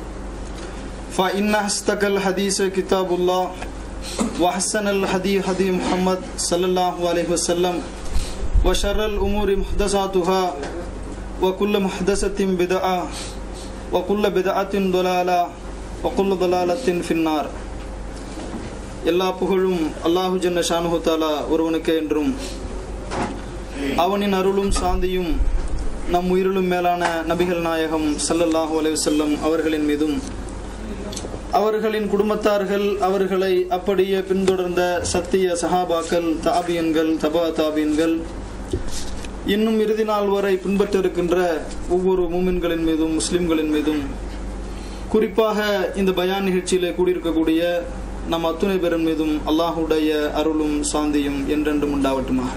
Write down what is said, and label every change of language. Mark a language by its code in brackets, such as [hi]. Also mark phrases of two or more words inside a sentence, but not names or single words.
[ar] فإن أصدق الحديث كتاب الله وأحسن الهدي هدي محمد صلى الله عليه وسلم وشر الأمور محدثاتها وكل محدثة بدعة وكل بدعة ضلالة وكل ضلالة في النار. [ta] எல்லா புகழும் [ar] الله جل شأنه [ta] தஆலா ஒருவனுக்கே என்றும் அவனின் அருளும் சாந்தியும் நம் உயிரிலும் மேலான நபிகள் நாயகம் [ar] صلى الله عليه وسلم [ta] அவர்களின் மீதும் அவர்களின் குடும்பத்தார்கள் அவர்களை அப்படியே பின்தொடர்ந்த சத்திய சஹாபாக்கள் தாபியன்கள் தபா தாபியன்கள் இன்னும் இறுதி நாள் வரை பின்பற்ற இருக்கின்ற ஒவ்வொரு மூமின்களின் மீதும் முஸ்லிம்களின் மீதும் குறிப்பாக இந்த பயான் நிகழ்ச்சியிலே கூடியிருக்கக்கூடிய நம் அத்துணை பேரின் மீதும் அல்லாஹுடைய அருளும் சாந்தியும் என்றென்றும் உண்டாவட்டுமாக.